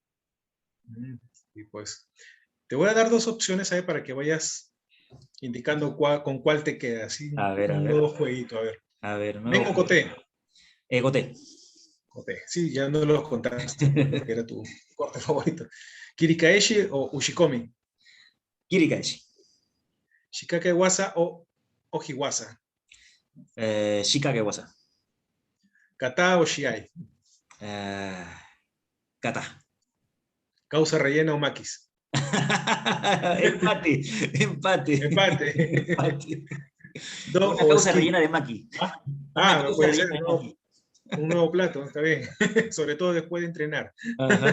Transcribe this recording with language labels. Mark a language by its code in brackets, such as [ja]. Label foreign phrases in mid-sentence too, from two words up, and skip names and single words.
[es] Y pues te voy a dar dos opciones ahí para que vayas indicando con cuál te quedas. ¿Sí? A Un ver, nuevo jueguito, a ver. a ver, Ven nuevo o juego. Coté. Gote. Coté. Sí, ya no los contaste porque era tu corte favorito. Kirikaeshi o Ushikomi. Kirikaeshi. [ja] Shikake Wasa [es] o Ojiwasa. [ja] Shikage Wasa. [es] Kata o Shiai. Kata. Causa rellena o maquis. Empate, empate, Empate. empate. Do Una o causa esquí. rellena de maki. Ah, Una no causa puede ser. rellena de No, maki. un nuevo plato, está bien. Sobre todo después de entrenar. Ajá.